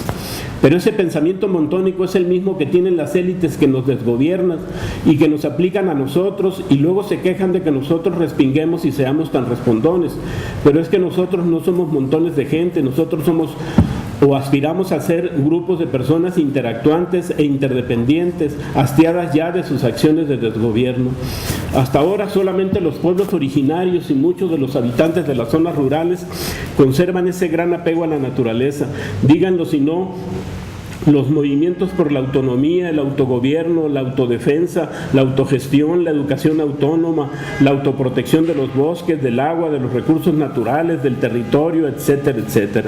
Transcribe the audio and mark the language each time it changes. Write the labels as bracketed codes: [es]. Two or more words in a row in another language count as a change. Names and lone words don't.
[es] Pero ese pensamiento montónico es el mismo que tienen las élites que nos desgobiernan y que nos aplican a nosotros y luego se quejan de que nosotros respinguemos y seamos tan respondones. Pero es que nosotros no somos montones de gente, nosotros somos o aspiramos a ser grupos de personas interactuantes e interdependientes, hastiadas ya de sus acciones de desgobierno. Hasta ahora solamente los pueblos originarios y muchos de los habitantes de las zonas rurales conservan ese gran apego a la naturaleza. Díganlo si no, los movimientos por la autonomía, el autogobierno, la autodefensa, la autogestión, la educación autónoma, la autoprotección de los bosques, del agua, de los recursos naturales, del territorio, etcétera, etcétera.